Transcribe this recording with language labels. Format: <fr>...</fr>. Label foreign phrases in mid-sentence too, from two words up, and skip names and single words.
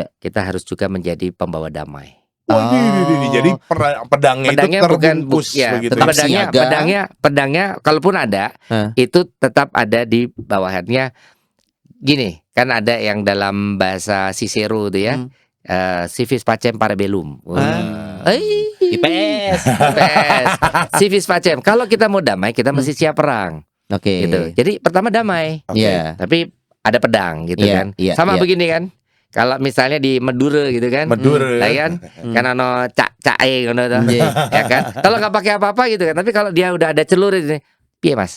<id>Kita harus juga menjadi pembawa damai. Oh, ini. Jadi pedangnya Pedangnya itu bukan terbungkus ya, begitu. tetap ya. pedangnya kalaupun ada Hah. itu tetap ada di bawahnya. Gini, kan ada yang dalam bahasa Cicero itu ya,</id> <la>civis pacem parabellum. IPS. IPS. Civis pacem.</la> <id>Kalau kita mau damai, kita mesti siap perang, Oke. gitu. Jadi pertama damai, Oke. Iya. tapi ada pedang gitu Iya, kan. iya, Sama iya. begini kan. Kalau misalnya di Madura gitu kan. Madura.</id> <jv>Lah kan, kan ono cak-cae ngono to.</jv> <id>Iya. Ya kan? Kalau nggak pakai apa-apa gitu kan. Tapi kalau dia udah ada celurit ini, piye Mas?</id>